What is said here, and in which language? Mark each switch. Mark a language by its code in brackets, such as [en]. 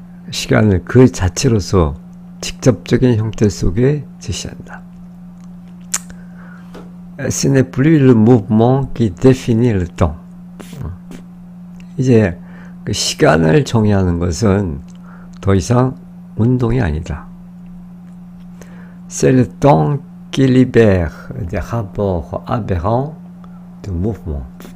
[ko] 시간을 그 자체로서 직접적인 형태 속에 제시한다. [fr] Ce n'est plus le mouvement qui définit le temps. [ko] 이제 그 시간을 정의하는 것은 더 이상 운동이 아니다. [fr] C'est le temps qui libère des rapports aberrants de mouvement.